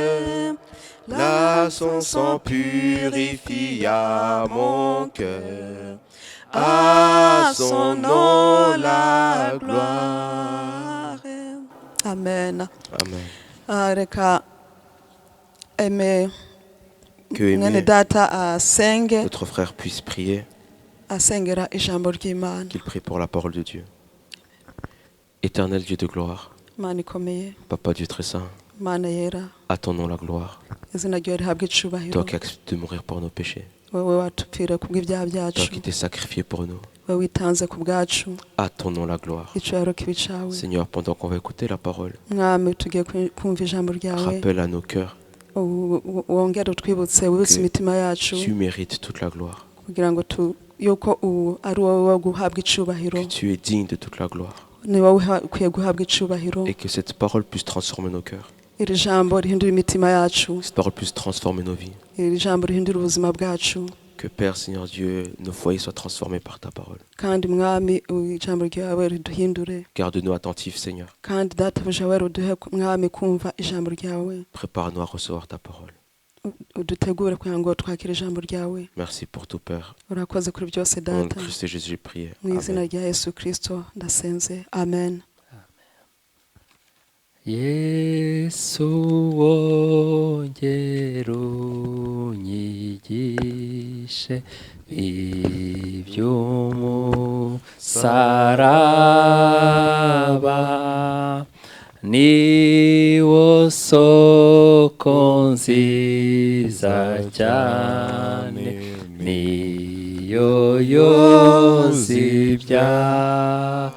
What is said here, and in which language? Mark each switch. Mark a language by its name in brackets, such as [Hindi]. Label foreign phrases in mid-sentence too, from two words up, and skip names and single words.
[French] Là son sang purifia mon cœur. À son nom la gloire. Amen. Amen. [Rundi] Reka eme [French] Que [Rundi] mwene [French] aimé [Rundi] data asenge [French] notre frère puisse prier, [Rundi] asengera ijambo ry'Imana. [French] qu'il prie pour la parole de Dieu. Éternel Dieu de gloire, [Rundi] Imana ikomeye, [French] Papa Dieu très saint, [Rundi] Imana yera, [French] à ton nom la gloire. [Rundi] izina ryawe rihabwe icubahiro. [French] Toi qui acceptes de mourir pour nos péchés, [Rundi] Wewe watupfira kubw'ibyaha [French] toi [Rundi] byacu, [French] qui t'es sacrifié pour nous, [Rundi] wewe witanze ku bwacu, [French] à ton nom la gloire. [Rundi] icubahiro kibi cawe. [French] Seigneur, pendant qu'on va écouter la parole, [Rundi] Mwami tugiye kumva ijambo ryawe, [French] rappelle à nos cœurs, [Rundi] wongere utwibutse wibutse imitima yacu [French] tu mérites toute la gloire, [Rundi] kugira ngo yuko ari wowe wo guhabwa icubahiro, [French] que tu es digne de toute la gloire, [Rundi] ni wowe ukwiye guhabwa icubahiro. [French] et que cette parole puisse transformer nos cœurs, [Rundi] Iri jambo rihindura imitima yacu, [French] cette parole puisse transformer nos vies. [Rundi] iri jambo rihindura ubuzima bwacu, [French] Que Père, Seigneur Dieu, nos foyers soient transformés par ta parole. [Rundi] kandi mwami ijambo ryawe riduhindure, [French] Garde-nous attentifs, Seigneur. [Rundi] kandi databuja we ruduhe mwami kumva ijambo ryawe, [French] Prépare-nous à recevoir ta parole. [Rundi] udutegure kugira ngo twakire ijambo ryawe. [French] Merci pour tout, Père. [Rundi] Urakoze kuri byose [French] Au nom de [Rundi] data, [French] Christ et Jésus, j'ai prié. [Rundi] mu izina Amen. rya Yesu Kristo ndasenze, amen. Yesu wongera unyigishe iby'umusaraba, niwo soko nziza cyane, niyo yoza ibyaha.